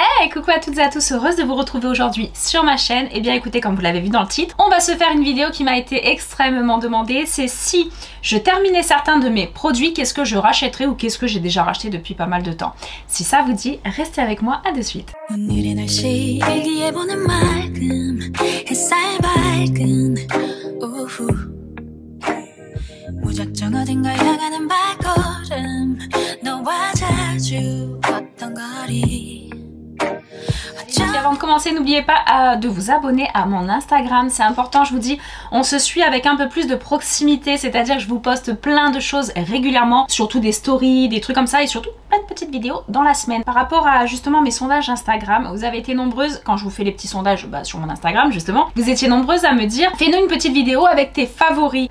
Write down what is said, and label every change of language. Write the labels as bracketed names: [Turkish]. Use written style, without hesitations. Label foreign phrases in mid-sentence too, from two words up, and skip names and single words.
[French] Hey, coucou à toutes et à tous, heureuse de vous retrouver aujourd'hui sur ma chaîne. Et bien écoutez, comme vous l'avez vu dans le titre, on va se faire une vidéo qui m'a été extrêmement demandée. C'est si je terminais certains de mes produits, qu'est-ce que je rachèterais ou qu'est-ce que j'ai déjà racheté depuis pas mal de temps. Si ça vous dit, restez avec moi, à de suite. [Korean] 무작정 어딘가 향하는 발걸음 너와 자주 걷던 거리. [French] Et avant de commencer, n'oubliez pas de vous abonner à mon Instagram, c'est important, je vous dis, on se suit avec un peu plus de proximité, c'est-à-dire que je vous poste plein de choses régulièrement, surtout des stories, des trucs comme ça et surtout plein de petites vidéos dans la semaine. Par rapport à justement mes sondages Instagram, vous avez été nombreuses, quand je vous fais les petits sondages sur mon Instagram justement, vous étiez nombreuses à me dire fais-nous une petite vidéo avec tes favoris.